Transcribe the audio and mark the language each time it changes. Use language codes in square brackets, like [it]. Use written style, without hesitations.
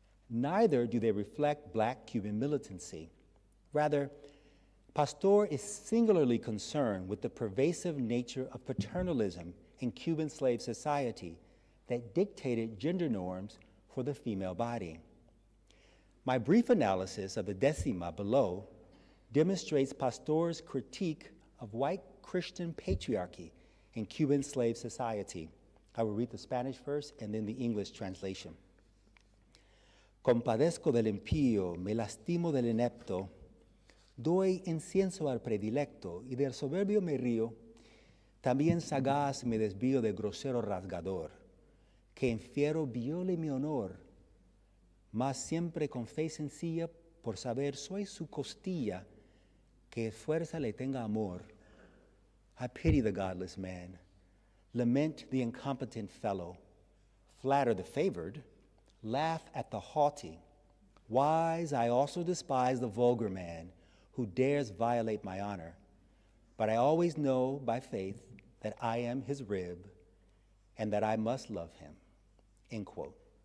[en] Neither do they reflect Black Cuban militancy. Rather, Pastor is singularly concerned with the pervasive nature of paternalism in Cuban slave society that dictated gender norms for the female body. My brief analysis of the Décima below demonstrates Pastor's critique of white Christian patriarchy in Cuban slave society. I will read the Spanish first and then the English translation. [es] Compadezco del impío, me lastimo del inepto, doy incienso al predilecto y del soberbio me río, también sagaz me desvío del grosero rasgador, que en fiero viole mi honor, mas siempre con fe sencilla por saber soy su costilla, que fuerza le tenga amor. [en] I pity the godless man, lament the incompetent fellow, flatter the favored, laugh at the haughty. Wise, I also despise the vulgar man who dares violate my honor, but I always know by faith that I am his rib and that I must love him, end quote.